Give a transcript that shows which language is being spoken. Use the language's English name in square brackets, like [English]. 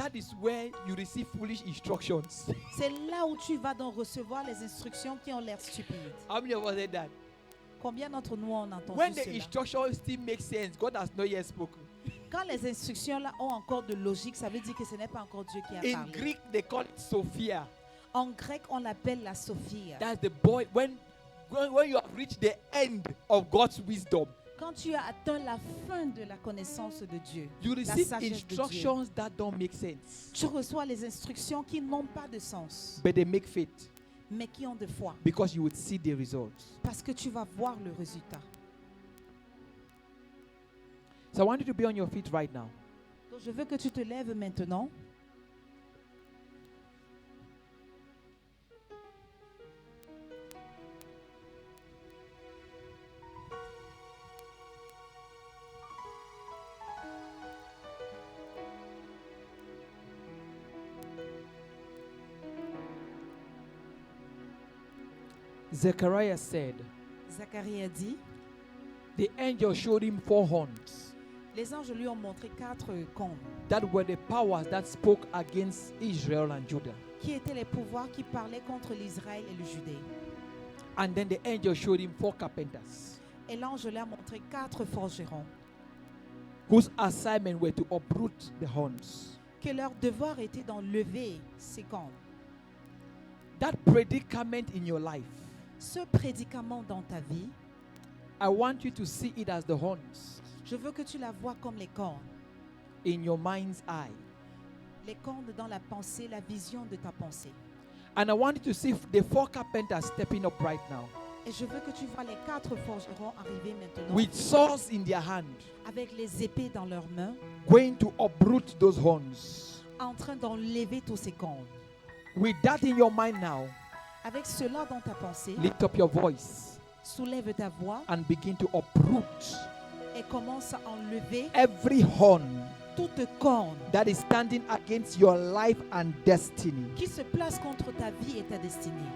[English] that is where you receive foolish instructions. [French] c'est là où tu vas donc recevoir les instructions qui ont l'air stupides. [English] How many of us said that? [French] Combien d'entre nous on entend [English] When the [French] cela? [English] instructions still make sense, God has not yet spoken. [French] Quand les instructions là ont encore de logique, ça veut dire que ce n'est pas encore Dieu qui a [English] In [French] parlé. [English] Greek, they call it Sophia. [French] En grec, on l'appelle la Sophia. [English] That's the boy when you have reached the end of God's wisdom, [French] Quand tu as atteint la fin de la connaissance de Dieu, [English] you [French] la [English] receive [French] sagesse de Dieu, [English] instructions that don't make sense, [French] tu reçois les instructions qui n'ont pas de sens, [English] but they make faith [French] mais qui ont de foi, [English] because you would see the results. [French] parce que tu vas voir le résultat. [English] So I want you to be on your feet right now. [French] Donc je veux que tu te lèves maintenant. [English] Zechariah said, [French] Zacharie a dit, [English] the angel showed him 4 horns. [French] les anges lui ont montré 4 cornes, [English] That were the powers that spoke against Israel and Judah. [French] qui étaient les pouvoirs qui parlaient contre l'Israël et le Judée. [English] And then the angel showed him 4 carpenters, [French] Et l'ange lui a montré 4 forgerons, [English] whose assignment were to uproot the horns. [French] que leur devoir était d'enlever ces cornes. [English] That predicament in your life, [French] Ce prédicament dans ta vie, [English] I want you to see it as the horns [French] je veux que tu la vois comme les cornes. [English] in your mind's eye. [French] Les cornes dans la pensée, la vision de ta pensée. [English] And I want you to see the 4 carpenters stepping up right now [French] Et je veux que tu vois les 4 forgerons arriver maintenant [English] with swords in their hand, [French] avec les épées dans leurs mains, [English] going to uproot those horns. [French] en train d'enlever tous ces cornes. [English] With that in your mind now, [French] Avec cela dans ta pensée, [English] lift up your voice [French] soulève ta voix [English] and begin to uproot [French] et commence à enlever [English] every horn [French] toute corne [English] that is standing against your life and destiny. [French] qui se place contre ta vie et ta destinée.